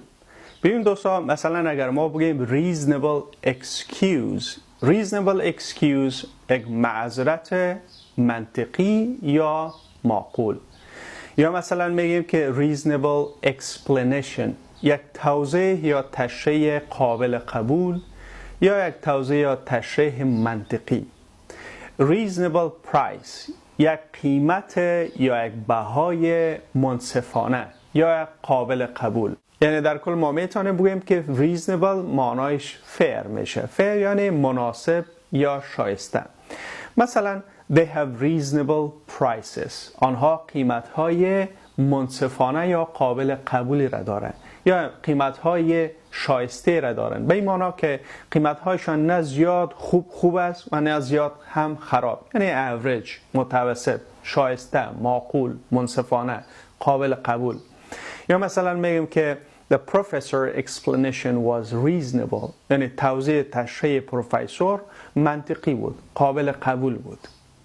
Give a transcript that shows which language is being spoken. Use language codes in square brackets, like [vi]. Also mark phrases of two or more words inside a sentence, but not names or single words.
[fa] ببین دوستا، مثلا اگر ما بگیم [en] reasonable excuse [fa] یک معذرت منطقی یا معقول، یا مثلا میگیم که [en] reasonable explanation [fa] یک توضیح یا تشریح قابل قبول یا یک توضیح یا تشریح منطقی. [en] reasonable price [fa] یک قیمت یا یک بهای منصفانه یا یک قابل قبول. یعنی در کل ما میتونیم بگیم که reasonable معنایش fair میشه. fair یعنی مناسب یا شایسته. مثلا [en] they have reasonable prices. [fa] آنها قیمت‌های منصفانه یا قابل قبولی را دارند یا قیمت‌های شایسته را دارند. به این معنی که قیمت‌هایشان نه زیاد خوب است و نه زیاد هم خراب. یعنی average، متوسط، شایسته، معقول، منصفانه، قابل قبول. یا مثلا میگیم که [en] the professor explanation was reasonable. [fa] یعنی توضیح تشریح پروفسور منطقی بود، قابل قبول بود.